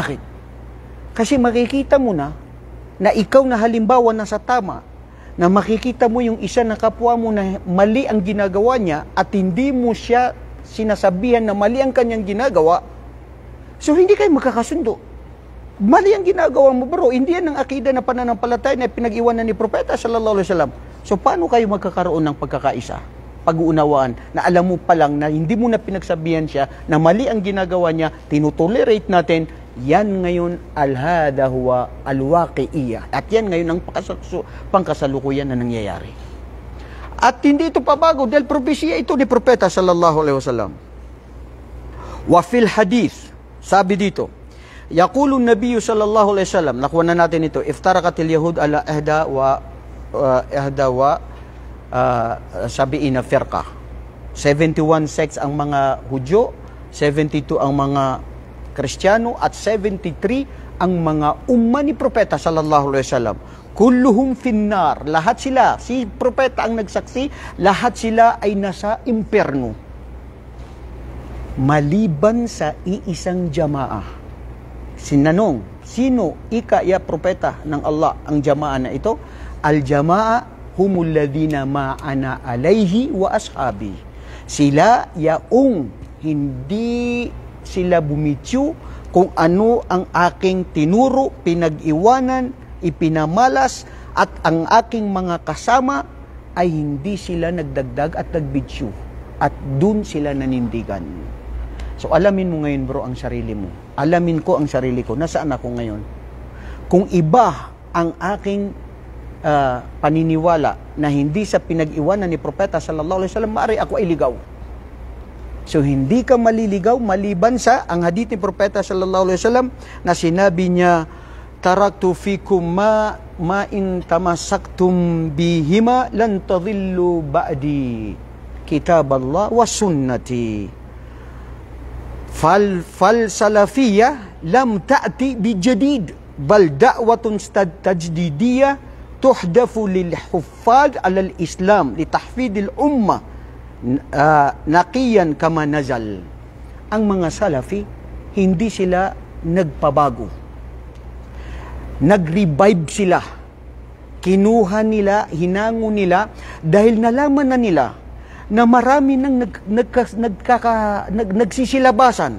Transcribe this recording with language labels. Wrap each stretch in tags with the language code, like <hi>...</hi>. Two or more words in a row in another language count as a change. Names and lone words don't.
<tl>Kasi makikita mo na ikaw na halimbawa na sa tama na makikita mo yung isa na kapwa mo na mali ang ginagawa niya at hindi mo siya sinasabihan na mali ang kanyang ginagawa, so hindi kayo magkakasundo. Mali ang ginagawa mo, bro. Hindi yan ang akida na pananampalataya na pinag-iwanan ni Propeta</tl> <ar>صلى الله عليه وسلم.</ar> <tl>So paano kayo magkakaroon ng pagkakaisa? Pag-uunawaan na alam mo pa lang na hindi mo na pinagsabihan siya na mali ang ginagawa niya, tinutolerate natin, yan ngayon</tl> <ar>هذا هو الواقعية.</ar> <tl>At yan ngayon ang pangkasalukuyan na nangyayari. At hindi ito pabago dahil propesya ito ni Propeta</tl> <ar>صلى الله عليه وسلم. وفي الحديث,</ar> <tl>sabi dito,</tl> <ar>يقول النبي صلى الله عليه وسلم,</ar> <tl>nakuha na natin ito,</tl> <ar>افترقت اليهود على إحدى وسبعين فرقة.</ar> <tl>71 sects ang mga Hudyo, 72 ang mga Kristiyano, at 73 ang mga umma ni Propeta</tl> <ar>صلى الله عليه وسلم. كلهم في النار,</ar> <tl>lahat sila, si Propeta ang nagsaksi, lahat sila ay nasa impyerno. Maliban sa iisang jamaah. Sinanong, sino ya Propeta ng Allah ang jamaah na ito?</tl> <ar>الجماعة هم الذين ما أنا عليه وأصحابي.</ar> <tl>Sila yaong hindi sila bumitiw kung ano ang aking tinuro, pinag-iwanan, ipinamalas, at ang aking mga kasama ay hindi sila nagdagdag at nagbitiw. At dun sila nanindigan. So alamin mo ngayon, bro, ang sarili mo. Alamin ko ang sarili ko. Nasaan ako ngayon? Kung iba ang aking paniniwala na hindi sa pinag-iwanan ni Propeta</tl> <ar>صلى الله عليه وسلم,</ar> <tl>maaari ako ay ligaw. So hindi ka maliligaw maliban sa ang hadith ni Propeta</tl> <ar>صلى الله عليه وسلم</ar> <tl>na sinabi niya,</tl> <ar>تركت فيكم ما إن تمسكتم بهما لن تضلوا بعدي كتاب الله وسنتي. فالسلفية لم تأت بجديد بل دعوة تجديدية تهدف للحفاظ على الإسلام لتحفيظ الأمة نقيا كما نزل.</ar> <tl>Ang mga salafi hindi sila nagpabago, nag-revive sila, kinuha nila, hinango nila dahil nalaman na nila na marami nang nagsisilabasan.</tl>